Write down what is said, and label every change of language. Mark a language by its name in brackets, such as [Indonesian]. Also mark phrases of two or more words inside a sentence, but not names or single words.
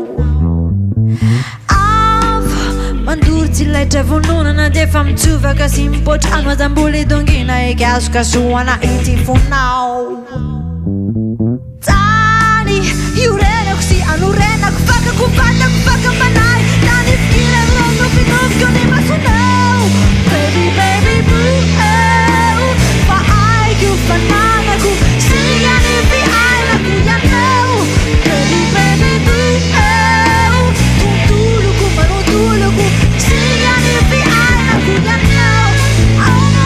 [Malagasy] mandoro tsy laitra vononana dia efa mitsovaka sy mipotrano azambola idongina ekasokasoana ity fonao tany iorenako sy anorenako fakako vatako fakapanay tany fikirany reo nofinoviko ny masonao [English] baby baby boo [Malagasy] fa aiko fananako sigany fiainako ianao [English] baby baby boo [Malagasy] tontoloko manotoloko sigany fiainako ianao [English] oh my